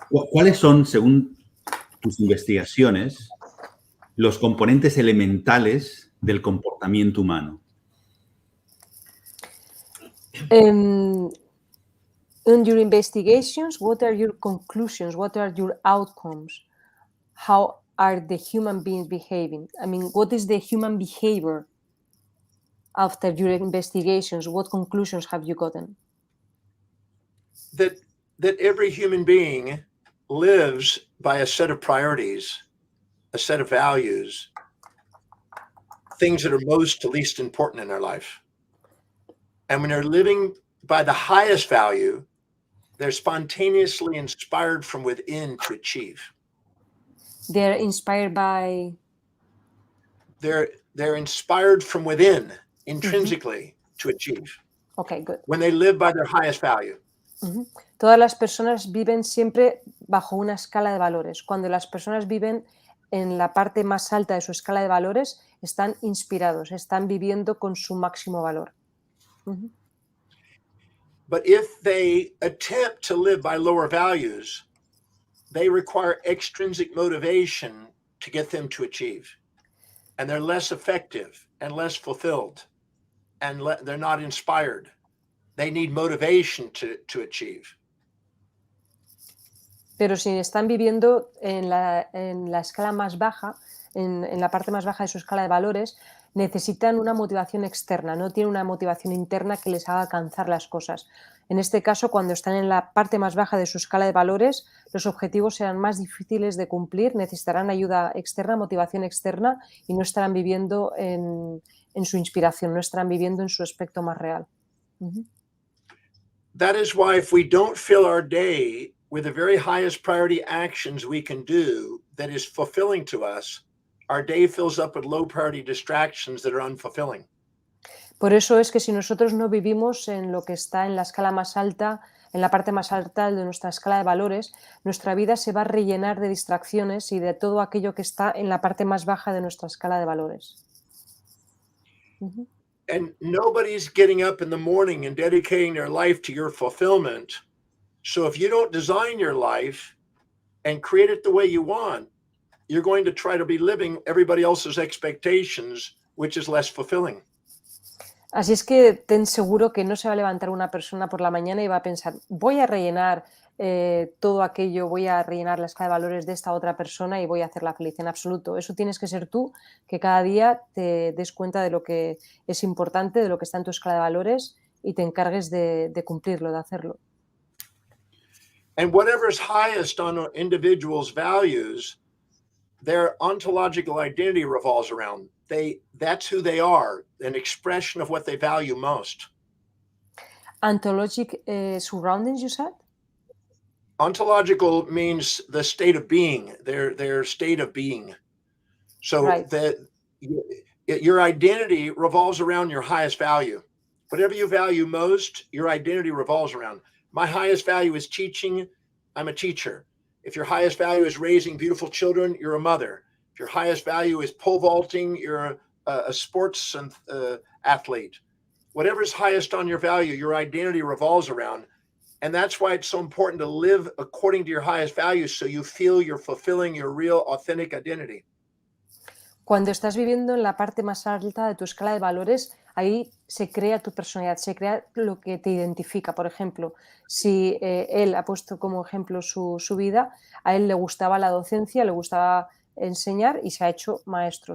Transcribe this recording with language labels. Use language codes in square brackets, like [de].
[es] ¿Cuáles son, según tus investigaciones, los componentes elementales del comportamiento humano? [en] In your investigations, what are your conclusions? What are your outcomes? How are the human beings behaving? I mean, what is the human behavior after your investigations? What conclusions have you gotten? That every human being lives by a set of priorities, a set of values, things that are most to least important in their life. And when they're living by the highest value, they're spontaneously inspired from within to achieve. They're inspired by? They're inspired from within, intrinsically, to achieve. Okay, good. When they live by their highest value. [es] Todas las personas viven siempre bajo una escala de valores. Cuando las personas viven en la parte más alta de su escala de valores, están inspirados, están viviendo con su máximo valor. [en] But if they attempt to live by lower values, they require extrinsic motivation to get them to achieve. And they're less effective and less fulfilled, and they're not inspired. They need motivation to achieve. [es] Pero si están viviendo en la escala más baja, en la parte más baja de su escala de valores, necesitan una motivación externa, no tienen una motivación interna que les haga alcanzar las cosas. En este caso, cuando están en la parte más baja de su escala de valores, los objetivos serán más difíciles de cumplir, necesitarán ayuda externa, motivación externa y no estarán viviendo en su inspiración, no estarán viviendo en su aspecto más real. [en] That is why if we don't fill our day with the very highest priority actions we can do that is fulfilling to us, our day fills up with low priority distractions that are unfulfilling. [es] Por eso es que si nosotros no vivimos en lo que está en la escala más alta, en la parte más alta de nuestra escala de valores, nuestra vida se va a rellenar de distracciones y de todo aquello que está en la parte más baja de nuestra escala de valores. [en] And nobody's getting up in the morning and dedicating their life to your fulfillment. So if you don't design your life and create it the way you want, you're going to try to be living everybody else's expectations, which is less fulfilling. [es] Así es que ten seguro que no se va a levantar una persona por la mañana y va a pensar, voy a rellenar todo aquello, voy a rellenar la escala de valores de esta otra persona y voy a hacerla feliz. En absoluto. Eso tienes que ser tú, que cada día te des cuenta de lo que es importante, de lo que está en tu escala de valores y te encargues de cumplirlo, de hacerlo. [en] And whatever's highest on an individual's values, their ontological identity revolves around. That's who they are, an expression of what they value most. Ontologic surroundings, you said? Ontological means the state of being, their state of being. So right. Your identity revolves around your highest value. Whatever you value most, your identity revolves around. My highest value is teaching. I'm a teacher. If your highest value is raising beautiful children, you're a mother. If your highest value is pole vaulting, you're a sports athlete. Whatever is highest on your value, your identity revolves around. And that's why it's so important to live according to your highest values so you feel you're fulfilling your real, authentic identity. [es] Cuando estás viviendo en la parte más alta de tu escala de valores, ahí se crea tu personalidad, se crea lo que te identifica. Por ejemplo, si él ha puesto como ejemplo su vida, a él le gustaba la docencia, le gustaba enseñar y se ha hecho maestro.